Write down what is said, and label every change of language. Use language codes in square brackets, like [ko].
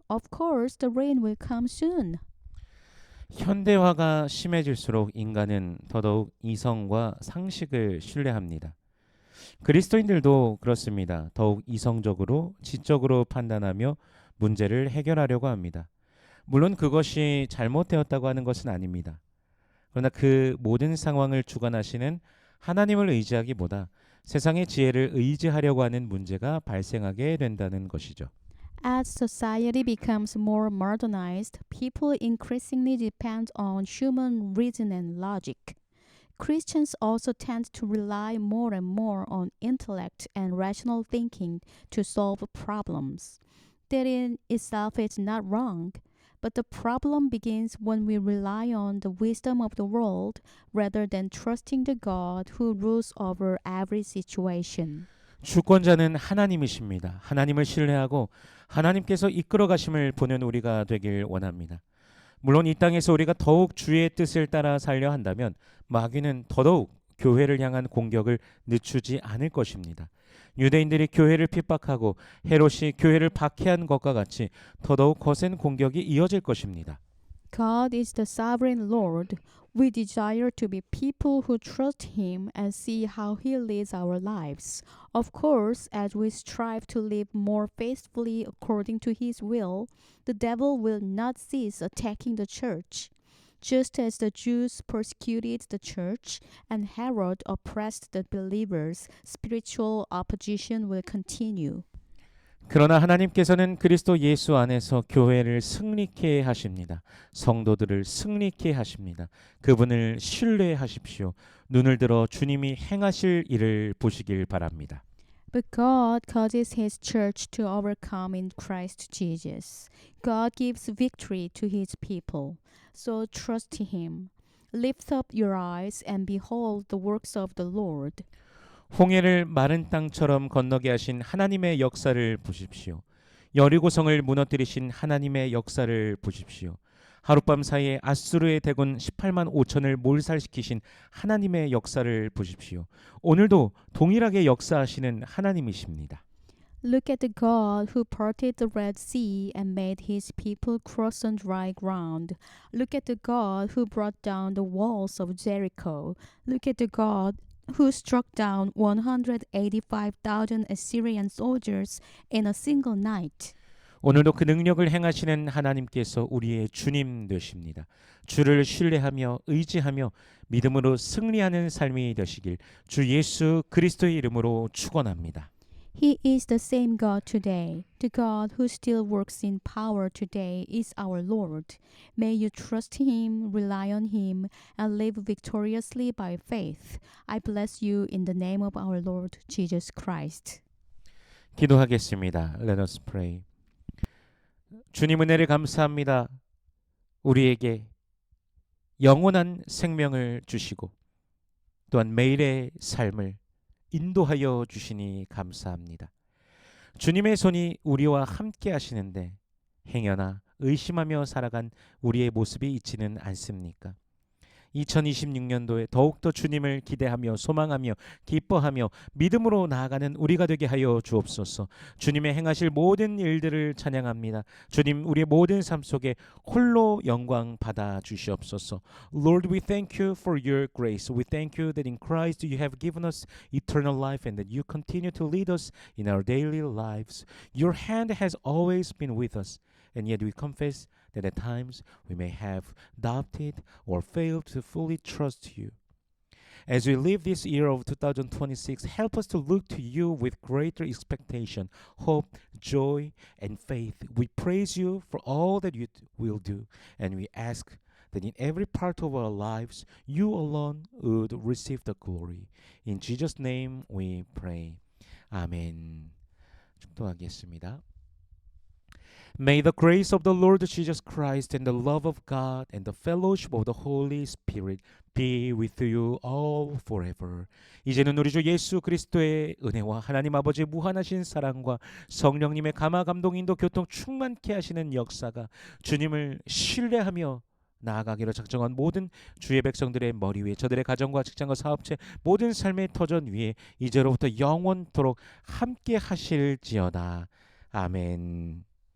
[en] Of course, the rain will come soon." [ko] 현대화가 심해질수록 인간은 더더욱 이성과 상식을 신뢰합니다. 그리스도인들도 그렇습니다. 더욱 이성적으로 지적으로 판단하며 문제를 해결하려고 합니다. 물론 그것이 잘못되었다고 하는 것은 아닙니다. 그러나 그 모든 상황을 주관하시는 하나님을 의지하기보다 세상의 지혜를 의지하려고 하는 문제가 발생하게 된다는 것이죠. [en] As society becomes more modernized, people increasingly depend on human reason and logic. Christians also tend to rely more and more on intellect and rational thinking to solve problems. That in itself is not wrong, But the problem begins when we rely on the wisdom of the world rather than trusting the God who rules over every situation. [ko] 주권자는 하나님이십니다. 하나님을 신뢰하고 하나님께서 이끌어 가심을 보는 우리가 되길 원합니다. 물론 이 땅에서 우리가 더욱 주의 뜻을 따라 살려 한다면 마귀는 더더욱 교회를 향한 공격을 늦추지 않을 것입니다. 유대인들이 교회를 핍박하고 헤롯이 교회를 박해한 것과 같이 더더욱 거센 공격이 이어질 것입니다. [en] God is the sovereign Lord. We desire to be people who trust Him and see how He leads our lives. Of course, as we strive to live more faithfully according to His will, the devil will not cease attacking the church. Just as the Jews persecuted the church and Herod oppressed the believers, spiritual opposition will continue. [ko] 그러나 하나님께서는 그리스도 예수 안에서 교회를 승리케 하십니다. 성도들을 승리케 하십니다. 그분을 신뢰하십시오. 눈을 들어 주님이 행하실 일을 보시길 바랍니다. [en] But God causes His church to overcome in Christ Jesus. God gives victory to His people. So trust Him. Lift up your eyes and behold the works of the Lord. [ko] 홍해를 마른 땅처럼 건너게 하신 하나님의 역사를 보십시오. 여리고성을 무너뜨리신 하나님의 역사를 보십시오. 하룻밤 사이에 아수르의 대군 18만 5천을 몰살시키신 하나님의 역사를 보십시오. 오늘도 동일하게 역사하시는 하나님이십니다. [en] Look at the God who parted the Red Sea and made His people cross on dry ground. Look at the God who brought down the walls of Jericho. Look at the God who struck down 185,000 Assyrian soldiers in a single night. [ko] 오늘도 그 능력을 행하시는 하나님께서 우리의 주님 되십니다. 주를 신뢰하며 의지하며 믿음으로 승리하는 삶이 되시길 주 예수 그리스도의 이름으로 축원합니다. [en] He is the same God today. The God who still works in power today is our Lord. May you trust Him, rely on Him, and live victoriously by faith. I bless you in the name of our Lord Jesus Christ. [ko] 기도하겠습니다. [en] Let us pray. [ko] 주님 은혜를 감사합니다. 우리에게 영원한 생명을 주시고 또한 매일의 삶을 인도하여 주시니 감사합니다. 주님의 손이 우리와 함께 하시는데 행여나 의심하며 살아간 우리의 모습이 있지는 않습니까? 2026년도에 더욱더 주님을 기대하며 소망하며 기뻐하며 믿음으로 나아가는 우리가 되게 하여 주옵소서. 주님의 행하실 모든 일들을 찬양합니다. 주님 우리의 모든 삶 속에 홀로 영광 받아 주시옵소서. [en] Lord, we thank you for your grace. We thank you that in Christ you have given us eternal life and that you continue to lead us in our daily lives. Your hand has always been with us. And yet we confess that at times we may have doubted or failed to fully trust you. As we live this year of 2026, help us to look to you with greater expectation, hope, joy, and faith. We praise you for all that you will do, and we ask that in every part of our lives, you alone would receive the glory. In Jesus' name we pray. 아멘. [ko] 축도하겠습니다. [en] May the grace of the Lord Jesus Christ and the love of God and the fellowship of the Holy Spirit be with you all forever. [ko] 이제는 우리 주 예수 그리스도의 은혜와 하나님 아버지의 무한하신 사랑과 성령님의 감화 감동 인도 교통 충만케 하시는 역사가 주님을 신뢰하며 나아가기로 작정한 모든 주의 백성들의 머리 위에 저들의 가정과 직장과 사업체 모든 삶의 터전 위에 이제로부터 영원토록 함께 하실지어다. 아멘.